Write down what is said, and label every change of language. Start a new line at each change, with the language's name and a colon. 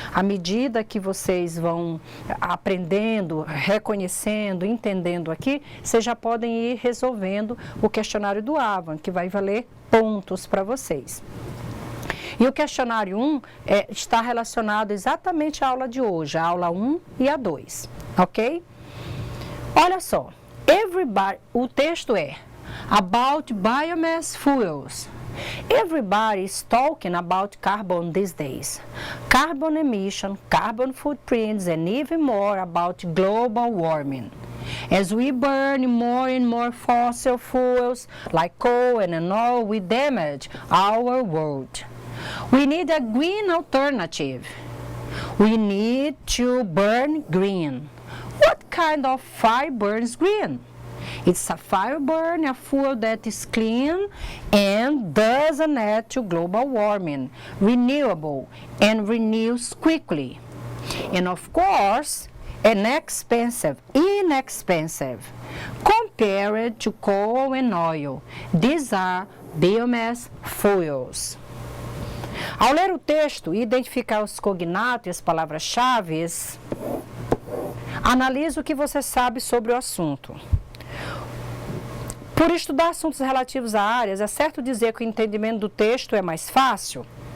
Portuguese: À medida que vocês vão aprendendo, reconhecendo, entendendo aqui, vocês já podem ir resolvendo o questionário do AVA, que vai valer pontos para vocês. E o questionário 1 está relacionado exatamente à aula de hoje, a aula 1 e a 2, ok? Olha só, o texto é About Biomass Fuels.
English: Everybody is talking about carbon these days. Carbon emission, carbon footprints, and even more about global warming. As we burn more and more fossil fuels like coal and oil, we damage our world. We need a green alternative. We need to burn green. What kind of fire burns green? It's a fire burn, a fuel that is clean and doesn't add to global warming, renewable and renews quickly. And of course, inexpensive compared to coal and oil. These are biomass fuels.
Portuguese: Ao ler o texto e identificar os cognatos e as palavras-chave, analise o que você sabe sobre o assunto. Por estudar assuntos relativos a áreas, é certo dizer que o entendimento do texto é mais fácil?